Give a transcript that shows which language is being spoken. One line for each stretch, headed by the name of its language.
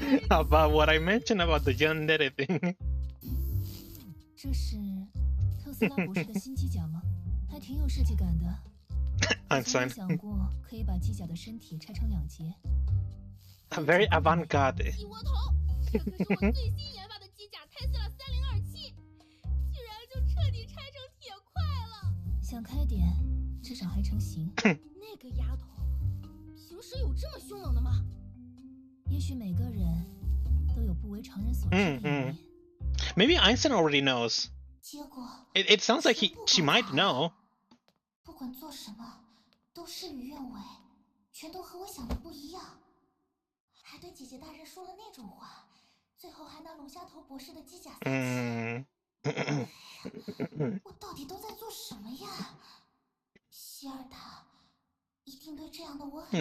English: About what I mentioned about the yandere thing.
Chinese: 这是特斯拉博士的新机甲吗？还挺有设计感的。
English: I'm sorry.
Chinese: 想过可以把机甲的身体拆成2节。
English: Very avant-garde.
Chinese: 鸡窝头，这可是我最新研发的机甲泰斯拉3027，居然就彻底拆成铁块了。想开点，至少还成型。那个丫头，平时有这么凶猛的吗？也许每个人都有不为常人所知的一面。
English: Maybe Einstein already knows. It sounds like she might know.
Chinese: 不管做什么，都事与愿违，全都和我想的不一样。还对姐姐大人说了那种话，最后还拿龙虾头博士的机甲撒气。我到底都在做什么呀？希尔塔一定对这样的我很。